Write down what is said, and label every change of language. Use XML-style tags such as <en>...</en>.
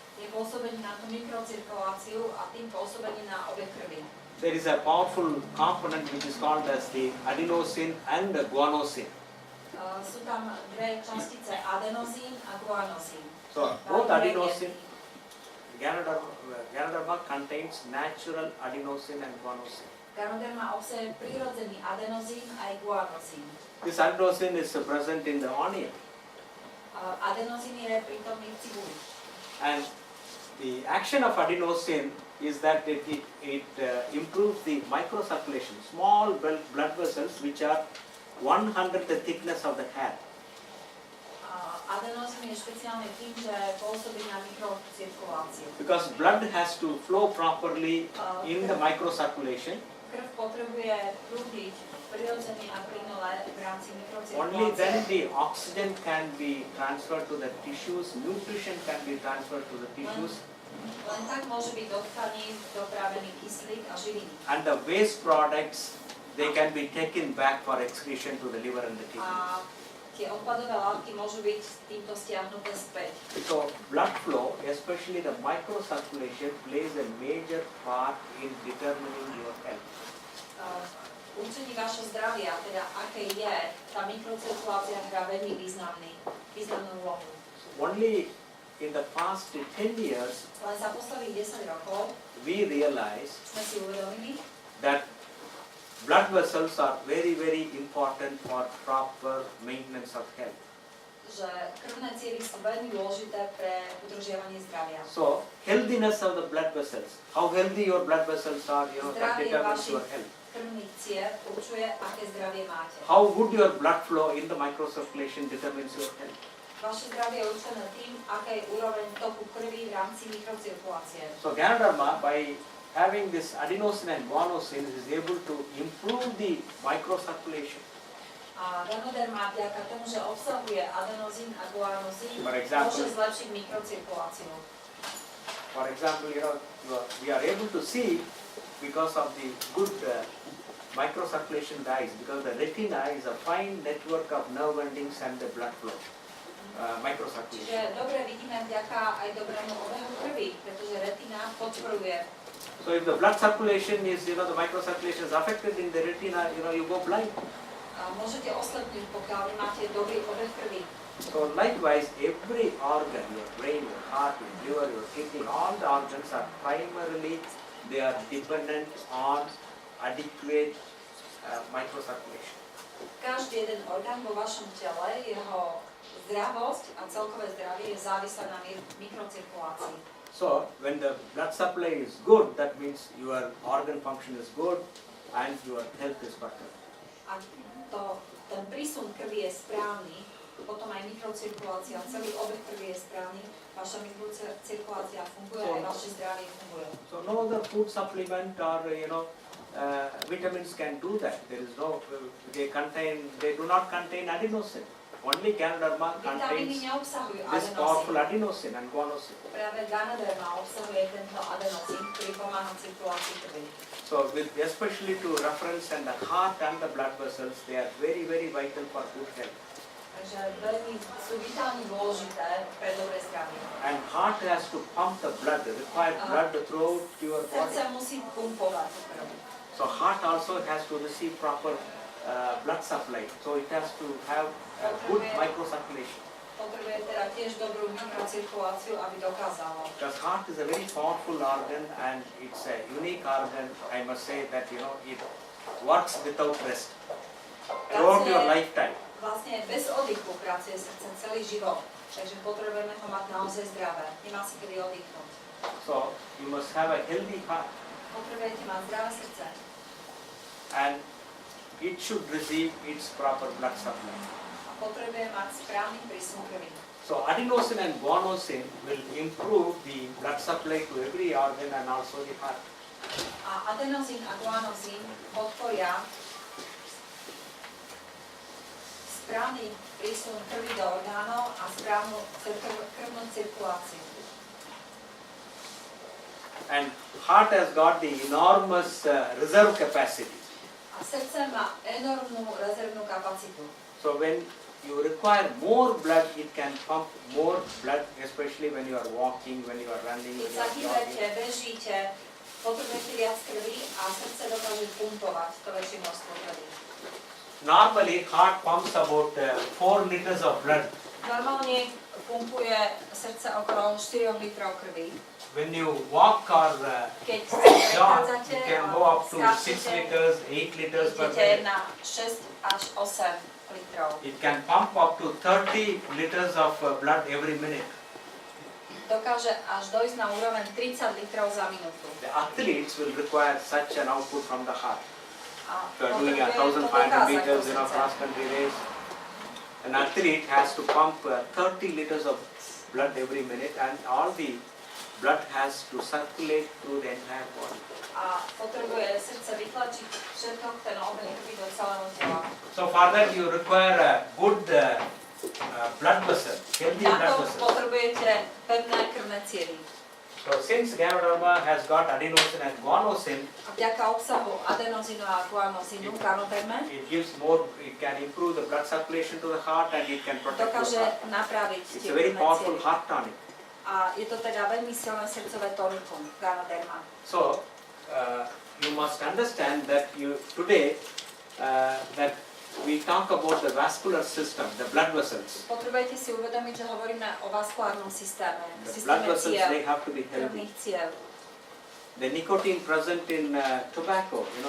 <sk>je pôsobenie na tú mikrocirkuláciu a tým pôsobenie na obeh krvi.</sk> <en>There is a powerful component which is called as the adenosine and the guanosine.</en> <sk>Sú tam dve častice, adenozín a guanosín.</sk> <en>So both adenosine, Ganoderma contains natural adenosine and guanosine.</en> <sk>Ganoderma obsahuje prírodzený adenozín aj guanosín.</sk> <en>This adenosine is present in the onion,</en> <sk>Adenozín je prítomný v cibuli.</sk> <en>and the action of adenosine is that it improves the microcirculation, small blood vessels which are 1/100 the thickness of the hair.</en> <sk>Adenozín je špeciálne tým, že pôsobí na mikrocirkuláciu.</sk> <en>Because blood has to flow properly in the microcirculation.</en> <sk>Krv potrebuje prúdiť prirodzene a plynule v rámci</sk> <en>Only then</en> <sk>mikrocirkulácie.</sk> <en>the oxygen can be transferred to the tissues, nutrition can be transferred to the tissues,</en> <sk>Len tak môže byť do tkaní dopravený kyslík a živiny.</sk> <en>and the waste products, they can be taken back for excretion to the liver and the kidneys.</en> <sk>A tie odpadové látky môžu byť týmto stiahnuté späť.</sk> <en>So blood flow, especially the microcirculation, plays a major part in determining your health.</en> <sk>Určení vašho zdravia, teda aké je, tá mikrocirkulácia hrá veľmi významnú úlohu.</sk> <en>Only in the past 10 years,</en> <sk>Len za posledných 10 rokov</sk> <en>we realized</en> <sk>sme si uvedomili,</sk> <en>that blood vessels are very, very important for proper maintenance of health.</en> <sk>že krvné cievy sú veľmi dôležité pre udržiavanie zdravia.</sk> <en>So, healthiness of the blood vessels, how healthy your blood vessels are, that</en> <sk>Zdravie</sk> <en>determines your</en> <sk>vašich</sk> <en>health.</en> <sk>krvných ciev určuje, aké zdravie máte.</sk> <en>How good your blood flow in the microcirculation determines your health.</en> <sk>Vaše zdravie je určené tým, aká je úroveň toku krvi v rámci mikrocirkulácie.</sk> <en>So, Ganoderma, by having this adenosine and guanosine, is able to improve the microcirculation.</en> <sk>A Ganoderma vďaka tomu, že obsahuje adenozín a guanosín,</sk> <en>For example,</en> <sk>môže zlepšiť mikrocirkuláciu.</sk> <en>For example, we are able to see because of the good microcirculation dyes, because the retina is a fine network of nerve endings and the blood flow. Microcirculation.</en> <sk>Čiže dobre vidíme vďaka aj dobrému obehu krvi, pretože retina podporuje.</sk> <en>So if the blood circulation is, the microcirculation is affected in the retina, you go blind.</en> <sk>Môžete oslepnúť, pokiaľ máte dobrý obeh krvi.</sk> <en>So likewise, every organ, your brain, your heart, your liver, your kidney, all the organs are primarily, they are dependent on adequate microcirculation.</en> <sk>Každý jeden orgán vo vašom tele, jeho zdravosť a celkové zdravie je závislé na mikrocirkulácii.</sk> <en>So when the blood supply is good, that means your organ function is good and your health is better.</en> <sk>Ak ten prísun krvi je správny, potom aj mikrocirkulácia, celý obeh krvi je správny, vaša mikrocirkulácia funguje, aj vaše zdravie funguje.</sk> <en>So no other food supplement or vitamins can do that. There is no, they do not contain adenosine. Only Ganoderma contains this powerful adenosine and guanosine.</en> <sk>Práve Ganoderma obsahuje tento adenosín, ktorý pomáha cirkulácii krvi.</sk> <en>So especially to reference and the heart and the blood vessels, they are very, very vital for good health.</en> <sk>Takže veľmi sú vitálne dôležité pre dobré zdravie.</sk> <en>And heart has to pump the blood, require blood throughout your body.</en> <sk>Srdce musí pumpovať krv.</sk> <en>So heart also has to receive proper blood supply. So it has to have good microcirculation.</en> <sk>Potrebuje teda tiež dobrú mikrocirkuláciu, aby dokázalo.</sk> <en>Because heart is a very powerful organ and it's a unique organ. I must say that it works without rest throughout your lifetime.</en> <sk>Vlastne bez oddychu pracuje srdce celý život, takže potrebujeme ho mať naozaj zdravé. Nemá si kedy oddychnúť.</sk> <en>So you must have a healthy heart.</en> <sk>Potrebujete mať zdravé srdce.</sk> <en>And it should receive its proper blood supply.</en> <sk>Potrebuje mať správny prísun krvi.</sk> <en>So adenosine and guanosine will improve the blood supply to every organ and also the heart.</en> <sk>A adenosín a guanosín podporia správny prísun krvi do orgánov a správnu krvnú cirkuláciu.</sk> <en>And heart has got the enormous reserve capacity.</en> <sk>A srdce má enormnú rezervnú kapacitu.</sk> <en>So when you require more blood, it can pump more blood, especially when you are walking, when you are running, when</en> <sk>Keď</sk> <en>you</en> <sk>sa</sk> <en>are</en> <sk>hýbete,</sk> <en>jogging.</en> <sk>bežíte, potrebujete viac krvi a srdce dokáže pumpovať to väčšie množstvo krvi.</sk> <en>Normally, heart pumps about 4 liters of blood.</en> <sk>Normálne pumpuje srdce okolo 4 litrov krvi.</sk> <en>When you walk or</en> <sk>Keď</sk> <en>jog,</en> <sk>prechádzate</sk> <en>you can go up to 6 liters, 8 liters per</en> <sk>idete</sk> <en>minute.</en> <sk>na 6 až 8 litrov.</sk> <en>It can pump up to 30 liters of blood every minute.</en> <sk>Dokáže až dojsť na úroveň 30 litrov za minútu.</sk> <en>The athletes will require such an output from the heart.</en> <sk>A</sk> <en>If you are doing 1,500 meters in a cross-country race, an athlete has to pump 30 liters of blood every minute, and all the blood has to circulate through the entire body.</en> <sk>A potrebuje srdce vytlačiť všetko ten obeh krvi do celého tela.</sk> <en>So for that you require a good blood vessel, healthy</en> <sk>Na</sk> <en>blood</en> <sk>to</sk> <en>vessel.</en> <sk>potrebujete pevné krvné cievy.</sk> <en>So since Ganoderma has got adenosine and guanosine,</en> <sk>A vďaka obsahu adenosínu a guanosínu Ganoderme</sk> <en>it gives more, it can improve the blood circulation to the heart and it can protect your</en> <sk>dokáže</sk> <en>heart.</en> <sk>napraviť</sk> <en>It's</en> <sk>tie</sk> <en>a very</en> <sk>krvné</sk> <en>powerful</en> <sk>cievy.</sk> <en>heart tonic.</en> <sk>A je to teda veľmi silné srdcové tonikum Ganoderma.</sk> <en>So you must understand that today that we talk about the vascular system, the blood vessels.</en> <sk>Potrebujete si uvedomiť, že hovoríme o vaskulárnom systéme,</sk> <en>The blood</en> <sk>systéme</sk> <en>vessels,</en> <sk>ciev,</sk> <en>they have to be healthy.</en> <sk>krvných ciev.</sk> <en>The nicotine present in tobacco,</en>